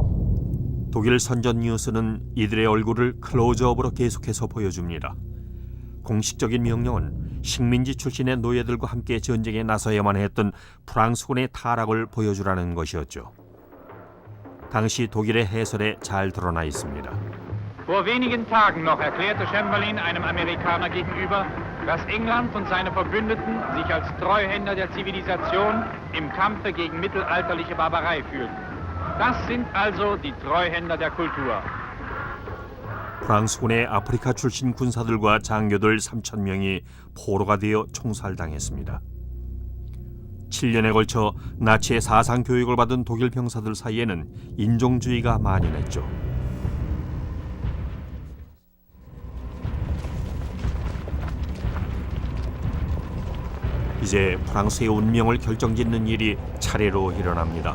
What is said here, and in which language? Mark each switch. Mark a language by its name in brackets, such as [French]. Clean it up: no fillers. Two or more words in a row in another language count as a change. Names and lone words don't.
[Korean] 독일 선전 뉴스는 이들의 얼굴을 클로즈업으로 계속해서 보여줍니다. 공식적인 명령은 식민지 출신의 노예들과 함께 전쟁에 나서야만 했던 프랑스군의 타락을 보여주라는 것이었죠. 당시 독일의 해설에 잘 드러나 있습니다. [German] Vor wenigen Tagen noch erklärte Chamberlain einem Amerikaner gegenüber, dass England und seine Verbündeten sich als Treuhänder der Zivilisation im Kampfe gegen mittelalterliche Barbarei fühlten. Das sind also die Treuhänder der Kultur. [Korean] 프랑스군의 아프리카 출신 군사들과 장교들 3,000명이 포로가 되어 총살당했습니다. 7년에 걸쳐 나치의 사상 교육을 받은 독일 병사들 사이에는 인종주의가 만연했죠. 이제 프랑스의 운명을 결정짓는 일이 차례로 일어납니다.